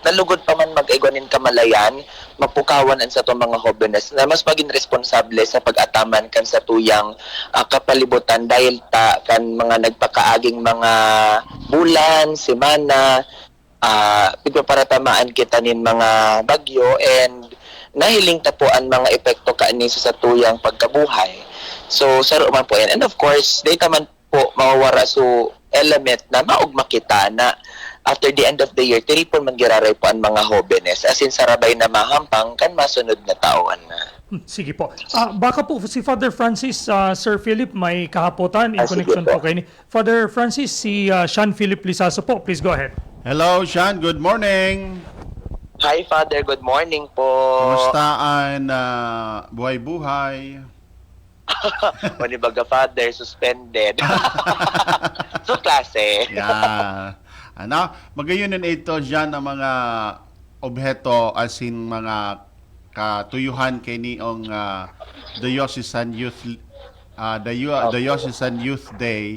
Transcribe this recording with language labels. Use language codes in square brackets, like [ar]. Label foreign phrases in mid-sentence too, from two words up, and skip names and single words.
[bik] Nalugod pa man mag-igwanin kamalayan, mapukawan ang sa itong mga jóvenes na mas maging responsable sa pag-ataman kan sa tuyang kapalibutan dahil ta kan mga nagpakaaging mga bulan, semana, pigpaparatamaan kita nin mga bagyo and nahiling tapuan mga epekto kaani sa tuyang pagkabuhay. So, saro man po yan. [en] And of course, [bik] data man po mawawara so element na maugma kita na [en] after the end of the year, [bik] tiripon man giraray po ang mga jóvenes. [en] As in, [bik] sarabay na mahampang kan masunod na taon na. Sige po. Baka po si Father Francis, Sir Philip, may kahapotan [en] in connection [bik] po kay ni Father Francis, si Sean Philip Lizaso po. [en] Please go ahead. Hello, Sean. Good morning. Hi, Father. Good morning po. [bik] Kumusta ang buhay-buhay? Manibaga, Father, suspended. So, klase. Yeah. Magayon ito dyan ang mga obheto [en] as in [bik] mga katuyuhan kay niong Diocesan Youth Day.